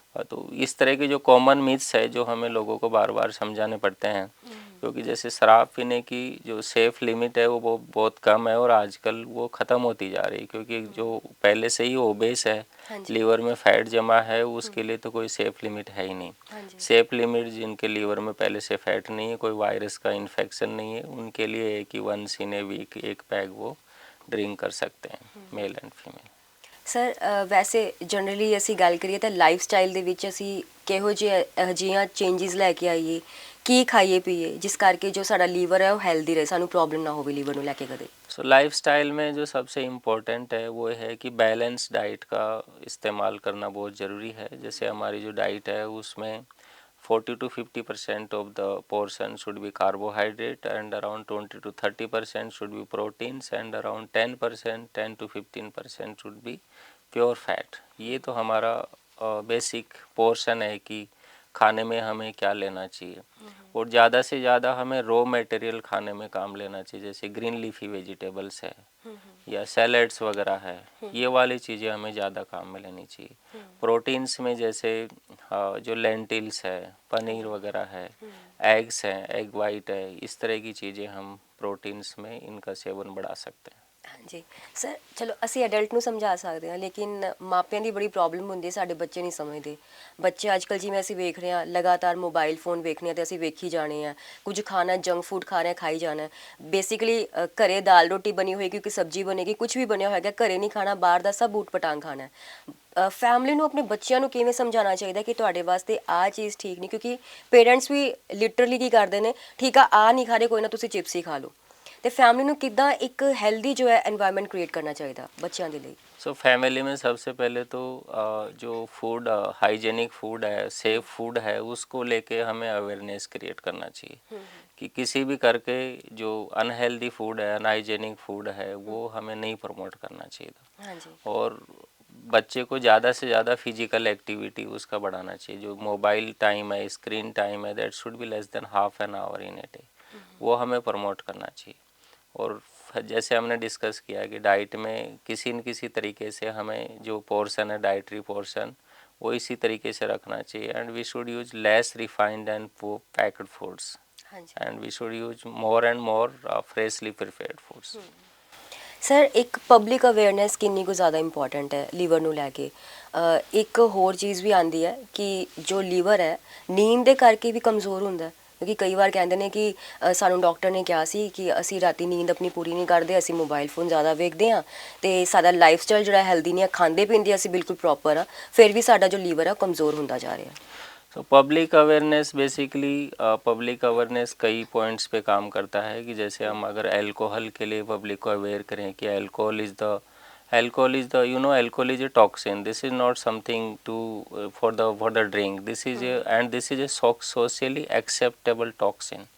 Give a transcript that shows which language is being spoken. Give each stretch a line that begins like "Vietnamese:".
Hindi: तो इस तरह के जो कॉमन मिथ्स है जो हमें लोगों को बार बार समझाने पड़ते हैं, क्योंकि जैसे शराब पीने की जो सेफ लिमिट है वो बहुत कम है और आजकल वो ख़त्म होती जा रही है, क्योंकि जो पहले से ही ओबेस है, हाँ जी। लीवर में फैट जमा है, उसके लिए तो कोई सेफ लिमिट है ही नहीं। हाँ जी। सेफ लिमिट जिनके लीवर में पहले से फैट नहीं है, कोई वायरस का इन्फेक्शन नहीं है, उनके लिए है कि वंस इन ए वीक एक पैग वो ड्रिंक कर सकते हैं, मेल एंड फीमेल।
Punjabi: ਸਰ ਵੈਸੇ ਜਨਰਲੀ ਅਸੀਂ ਗੱਲ ਕਰੀਏ ਤਾਂ ਲਾਈਫ ਸਟਾਈਲ ਦੇ ਵਿੱਚ ਅਸੀਂ ਕਿਹੋ ਜਿਹੀਆਂ ਚੇਂਜਸ ਲੈ ਕੇ ਆਈਏ, ਕੀ ਖਾਈਏ ਪੀਏ ਜਿਸ ਕਰਕੇ ਜੋ ਸਾਡਾ ਲੀਵਰ ਹੈ ਉਹ ਹੈਲਦੀ ਰਹੇ, ਸਾਨੂੰ ਪ੍ਰੋਬਲਮ ਨਾ ਹੋਵੇ ਲੀਵਰ ਨੂੰ ਲੈ ਕੇ ਕਦੇ?
Hindi: सो सो लाइफस्टाइल में जो सबसे इम्पोर्टेंट है वो है कि बैलेंस डाइट का इस्तेमाल करना बहुत ज़रूरी है। जैसे हमारी जो डाइट है उसमें
English: 40 to 50% of the portion should be carbohydrate and around 20 to 30% should be proteins and around 10% 10 to 15% should be pure fat.
Hindi: ये तो हमारा बेसिक पोर्शन है कि खाने में हमें क्या लेना चाहिए। और ज़्यादा से ज़्यादा हमें रॉ मटेरियल खाने में काम लेना चाहिए, जैसे ग्रीन लीफी वेजिटेबल्स है या सैलड्स वगैरह है, ये वाली चीज़ें हमें ज़्यादा काम में लेनी चाहिए। प्रोटीन्स में जैसे जो लेंटिल्स है, पनीर वगैरह है, एग्स हैं, एग वाइट है, इस तरह की चीज़ें हम प्रोटीन्स में इनका सेवन बढ़ा सकते हैं।
Punjabi: ਹਾਂਜੀ ਸਰ, ਚਲੋ ਅਸੀਂ ਐਡਲਟ ਨੂੰ ਸਮਝਾ ਸਕਦੇ ਹਾਂ, ਲੇਕਿਨ ਮਾਪਿਆਂ ਦੀ ਬੜੀ ਪ੍ਰੋਬਲਮ ਹੁੰਦੀ ਹੈ, ਸਾਡੇ ਬੱਚੇ ਨਹੀਂ ਸਮਝਦੇ। ਬੱਚੇ ਅੱਜ ਕੱਲ੍ਹ ਜਿਵੇਂ ਅਸੀਂ ਵੇਖ ਰਹੇ ਹਾਂ, ਲਗਾਤਾਰ ਮੋਬਾਈਲ ਫੋਨ ਵੇਖਣੇ ਆ ਤੇ ਅਸੀਂ ਵੇਖੀ ਜਾਣੇ ਆ, ਕੁਝ ਖਾਣਾ ਜੰਕ ਫੂਡ ਖਾ ਰਹੇ, ਖਾਈ ਜਾਣਾ। ਬੇਸਿਕਲੀ ਘਰੇ ਦਾਲ ਰੋਟੀ ਬਣੀ ਹੋਏਗੀ, ਕੋਈ ਸਬਜ਼ੀ ਬਣੇਗੀ, ਕੁਝ ਵੀ ਬਣਿਆ ਹੋਏਗਾ, ਘਰੇ ਨਹੀਂ ਖਾਣਾ, ਬਾਹਰ ਦਾ ਸਭ ਊਟ ਪਟਾਂਗ ਖਾਣਾ। ਫੈਮਿਲੀ ਨੂੰ ਆਪਣੇ ਬੱਚਿਆਂ ਨੂੰ ਕਿਵੇਂ ਸਮਝਾਉਣਾ ਚਾਹੀਦਾ ਕਿ ਤੁਹਾਡੇ ਵਾਸਤੇ ਆਹ ਚੀਜ਼ ਠੀਕ ਨਹੀਂ, ਕਿਉਂਕਿ ਪੇਰੈਂਟਸ ਵੀ ਲਿਟਰਲੀ ਕੀ ਕਰਦੇ ਨੇ, ਠੀਕ ਆ ਨਹੀਂ ਖਾ ਰਹੇ, ਕੋਈ ਨਾ ਤੁਸੀਂ ਚਿਪਸ ਹੀ ਖਾ ਲਓ। ਤੇ फैमिली ਨੂੰ ਕਿੱਦਾਂ ਇੱਕ ਹੈਲਦੀ
Hindi: जो है एनवायरनमेंट क्रिएट करना चाहिए
Punjabi: ਬੱਚਿਆਂ ਦੇ ਲਈ।
Hindi: सो फैमिली में सबसे पहले तो जो फूड हाइजेनिक फूड है, सेफ फूड है, उसको लेके हमें अवेयरनेस क्रिएट करना चाहिए कि किसी भी करके जो अनहेल्दी फूड है, अनहाइजेनिक फूड है, वो हमें नहीं प्रमोट करना चाहिए। हाँ जी। और बच्चे को ज़्यादा से ज़्यादा फिजिकल एक्टिविटी उसका बढ़ाना चाहिए। जो मोबाइल टाइम है, स्क्रीन टाइम है,
English: that should be less than half an hour in a day,
Hindi: वो हमें प्रमोट करना चाहिए। और जैसे हमने डिस्कस किया कि डाइट में किसी न किसी तरीके से हमें जो पोर्शन है, डाइटरी पोर्शन, वो इसी तरीके से रखना चाहिए।
English: And we should use less refined and packed foods and we should use more and more freshly prepared foods.
Punjabi: Sir, ਇੱਕ ਪਬਲਿਕ ਅਵੇਅਰਨੈਸ ਕਿੰਨੀ ਕੁ ਜ਼ਿਆਦਾ ਇੰਪੋਰਟੈਂਟ ਹੈ ਲੀਵਰ ਨੂੰ ਲੈ ਕੇ। ਇੱਕ ਹੋਰ ਚੀਜ਼ ਵੀ ਆਉਂਦੀ ਹੈ ਕਿ ਜੋ ਲੀਵਰ ਹੈ ਨੀਂਦ ਦੇ ਕਰਕੇ ਵੀ ਕਮਜ਼ੋਰ ਹੁੰਦਾ ਹੈ, ਕਿਉਂਕਿ ਕਈ ਵਾਰ ਕਹਿੰਦੇ ਨੇ ਕਿ ਸਾਨੂੰ ਡਾਕਟਰ ਨੇ ਕਿਹਾ ਸੀ ਕਿ ਅਸੀਂ ਰਾਤੀ ਨੀਂਦ ਆਪਣੀ ਪੂਰੀ ਨਹੀਂ ਕਰਦੇ, ਅਸੀਂ ਮੋਬਾਈਲ ਫੋਨ ਜ਼ਿਆਦਾ ਵੇਖਦੇ ਹਾਂ ਅਤੇ ਸਾਡਾ ਲਾਈਫ ਸਟਾਈਲ ਜਿਹੜਾ ਹੈਲਦੀ ਨਹੀਂ ਹੈ, ਖਾਂਦੇ ਪੀਂਦੇ ਅਸੀਂ ਬਿਲਕੁਲ ਪ੍ਰੋਪਰ ਆ, ਫਿਰ ਵੀ ਸਾਡਾ ਜੋ ਲੀਵਰ ਹੈ ਉਹ ਕਮਜ਼ੋਰ ਹੁੰਦਾ ਜਾ ਰਿਹਾ।
Hindi: तो public awareness basically public awareness कई पॉइंट्स पे काम करता है कि जैसे हम अगर अल्कोहल के लिए पब्लिक को अवेयर करें कि
English: Alcohol is the alcohol is a toxin, this is not something to for the drink, this is a socially acceptable toxin.